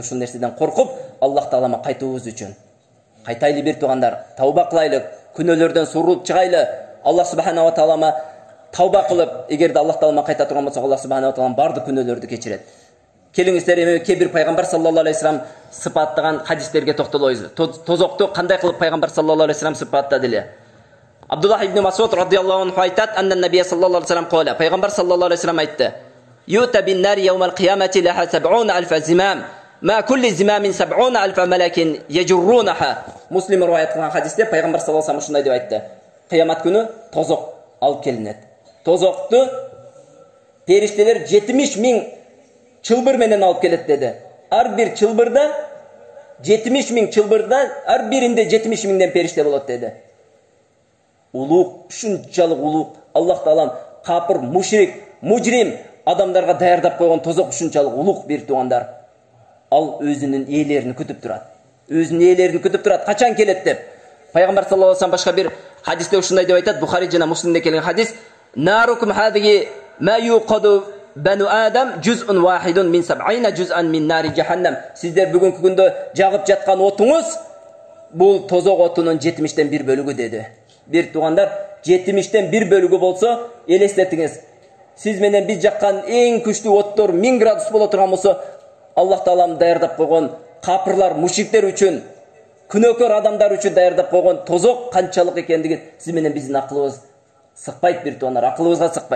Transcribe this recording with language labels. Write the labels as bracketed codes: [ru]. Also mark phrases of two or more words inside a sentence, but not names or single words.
[ky] Ушул нерседен коркуп, Аллах Таалама кайтуубуз үчүн. Кайтайлы бир туугандар, тауба кылайлы, күнөөлөрдөн сурулуп чыгайлы. [ar] الله سبحانه وتعالى [ky] тауба кылып, эгерде Аллах Таалама кайта турган болсок, [ar] الله سبحانه وتعالى [ky] бардык күнөөлөрдү кечирет. Келиңиздер, эми кээ-бир пайгамбар [ar] صلى الله عليه وسلم [ky] сыпаттаган хадистерге токтолобуз. Тозокту кандай кылып пайгамбар [ar] صلى الله عليه وسلم [ky] сыпаттады эле? [ar] Абдуллах ибн Масуд رضي الله عنه айтат: "أن النبي صلى الله عليه وسلم قال." [ky] Пайгамбар [ar] صلى الله عليه وسلم [ky] айтты: [ar] "يؤتى بالنار يوم القيامة لها 70,000 زمام. مع كل زمام 70,000 ملك يجرونها." [ky] Муслим риваят кылган хадисте пайгамбар [ar] صلى الله عليه وسلم [ky] ушундай деп айтты: "Кыямат күнү тозок алып келинет. Тозокту периштелер 70,000 чылбыр менен алып келет" деди. Ар бир чылбырда 70,000 чылбырда ар биринде 70,000ден периште болот деди. Улук, ушунчалык улук. Аллах Таалам капыр, мушрик, мужрим адамдарга даярдап койгон тозок ушунчалык улук бир туугандар. Ал өзүнүн ээлерин күтүп турат. Өзүнүн ээлерин күтүп турат. Качан келет деп. Пайгамбар [ar] صلى الله عليه وسلم [ky] башка бир хадисте ушундай деп айтат. Бухари жана Муслимде келген хадис: [ar] "ناركم هذه ما يوقد بنو آدم جزء واحد من 70 جزءا من نار جهنم." [ky] Сиздер бүгүнкү күндө жагып жаткан отуңуз бул тозок отунун 70тен 1 бөлүгү деди. Бир туугандар, 70тен 1 бөлүгү болсо, элестетиңиз. Сиз менен биз жаккан эң күчтүү оттор 1000 градус боло турган болсо, Аллах Таалам даярдап койгон капырлар, мушриктер үчүн, күнөөкөр адамдар үчүн даярдап койгон тозок канчалык экендигин сиз менен биздин акылыбыз сыкпайт бир туугандар, акылыбызга сыкпайт.